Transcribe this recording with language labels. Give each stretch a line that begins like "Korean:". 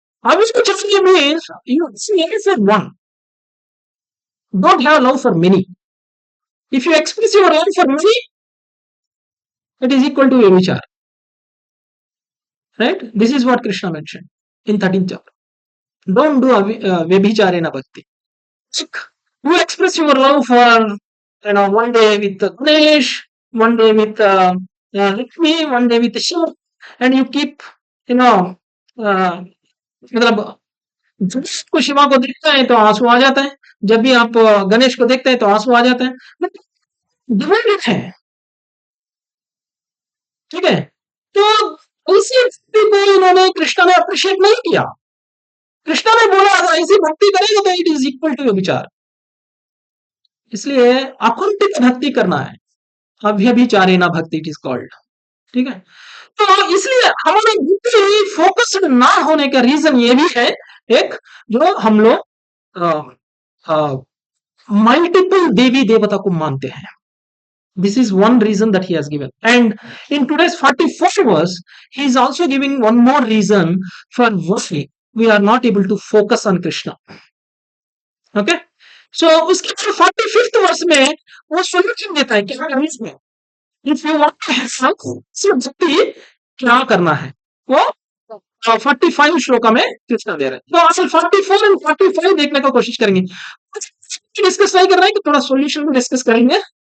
English: Avyabhichari means you see for one. Don't have love for many. If you express your love for many, it is equal to Vyabhichari. Right? This is what Krishna mentioned in 13th chapter. Don't do Vyabhicharena bhakti. You express your love for, one day with Ganesh, one day with Lakshmi, one day with Shiva, and you keep,
Hindi: मतलब जब आपको शिवा को देखता है तो आंसू आ जाता है, जब भी आप गणेश को देखते हैं तो आंसू आ जाते हैं, डिवाइडेड है। ठीक है, तो इसी भक्ति को इन्होंने कृष्णा ने अप्रिशिएट नहीं किया। कृष्णा ने बोला अगर ऐसी भक्ति करेगा तो
English: it is equal to
Hindi: विचार, इसलिए अकुंठित भक्ति करना है, अभ्यभिचारेणा भक्ति इट इज कॉल्ड। ठीक है, तो इसलिए हमारे बुद्धि फोकस्ड ना होने का रीजन ये भी है, एक जो हम लोग मल्टीपल देवी देवता को मानते हैं।
English: This is one reason that he has given. And in today's 44th verse, he is also giving one more reason for why we are not able to focus on Krishna. Okay?
Hindi: So, उसके 45th verse में वो solution देता है क्या करना है।
English: If you want to have
Hindi: भक्ति क्या करना है, वो 45 श्लोका में कृष्ण दे रहे हैं। तो असल 44 और 45 देखने की कोशिश करेंगे। डिस्कस नहीं कर रहे हैं कि थोड़ा सॉल्यूशन भी डिस्कस करेंगे।